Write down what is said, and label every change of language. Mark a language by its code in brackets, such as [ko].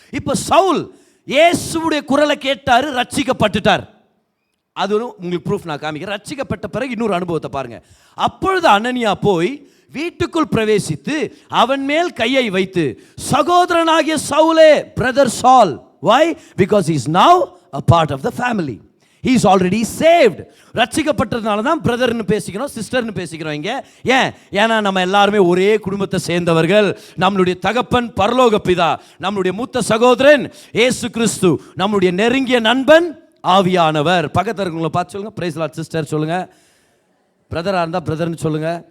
[ta] இப்போ சவுல் இயேசுவுடைய குரலை கேட்டாரு, ரட்சிக்கப்பட்டுட்டார். அது உங்களுக்கு ப்ரூஃப் நான் காமிக்கிறேன். ரட்சிக்கப்பட்ட பிறகு இன்னொரு அனுபவத்தை பாருங்க. அப்பொழுது அனனியா போய் வீட்டுக்குள் பிரவேசித்து அவன் மேல் கையை வைத்து, சகோதரனாகிய சவுலே, பிரதர் சால், [en] why? Because he is now a part of the family. He is already saved. [ta] ரட்சிக்கப்பட்டதுனால தான் பிரதர்னு பேசிக்கிறோம், சிஸ்டர்னு பேசிக்கிறோம் இங்கே. ஏன்னா நம்ம எல்லாருமே ஒரே குடும்பத்தை சேர்ந்தவர்கள். நம்மளுடைய தகப்பன் பரலோக பிதா, நம்மளுடைய மூத்த சகோதரன் இயேசு கிறிஸ்து, நம்மளுடைய நெருங்கிய நண்பன் ஆவியானவர். பக்கத்தில் இருக்கவங்களை பார்த்து சொல்லுங்க, [en] praise lord sister [ta] சொல்லுங்க, பிரதராக இருந்தால் பிரதர்னு சொல்லுங்க.